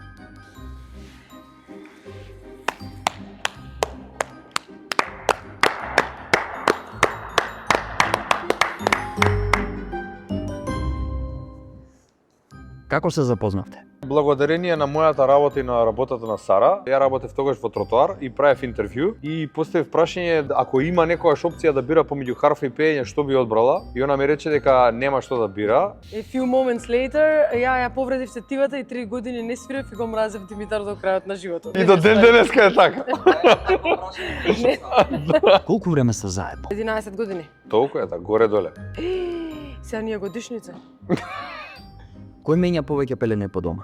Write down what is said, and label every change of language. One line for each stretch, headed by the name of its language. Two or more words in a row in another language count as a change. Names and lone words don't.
Macedonian: Како се запознавте? Благодарение на мојата работа и на работата на Сара, ја работев тогаш во тротоар и правев интервју и поставив прашање ако има некојаш опција да бира помеѓу харфа и пеење, што би одбрала? И она ми рече дека нема што да бира.
English: A few moments later,
Macedonian: ја повредив сетивата и 3 години не свирев и го мразев Димитар до крајот на животот. И до ден денеска е така. Колку време сте заедно? 11 години. Толку е, горе-доле. Сега ни е годишница. Кој менја повеќе пелене по дома?